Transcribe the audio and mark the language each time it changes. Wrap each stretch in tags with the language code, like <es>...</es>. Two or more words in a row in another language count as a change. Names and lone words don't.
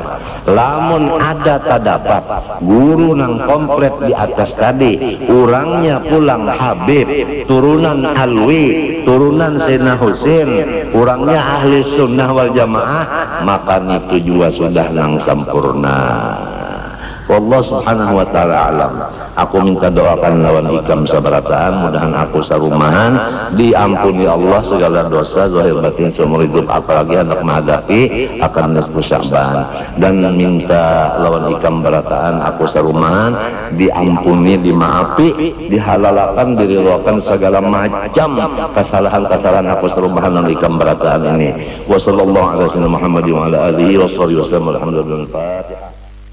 <bjn>Lamun ada tadapat guru nang komplit di atas tadi, orangnya pulang Habib, turunan Alwi, turunan Sayyidina Husain, orangnya</bjn> <ar>أهل السنة والجماعة,</ar> <bjn>maka itu juga sudah nang sempurna.</bjn> <ar>والله سبحانه وتعالى أعلم.</ar> <bjn>Aku minta doakan lawan ikam sabarataan, mudahan aku sarumahan diampuni Allah segala dosa zahir batin seumur hidup, apalagi hendak menghadapi akan nisfu Sya'ban. Dan minta lawan ikam barataan aku sarumahan diampuni, dimaafi, dihalalakan, dirilakan segala macam kesalahan-kesalahan aku sarumahan lawan ikam barataan ini.</bjn> <ar>وصلى الله عليه وسلم محمد وعلى آله وصحبه وسلم.</ar> <bjn>Alhamdulillah. Fatihah.</bjn>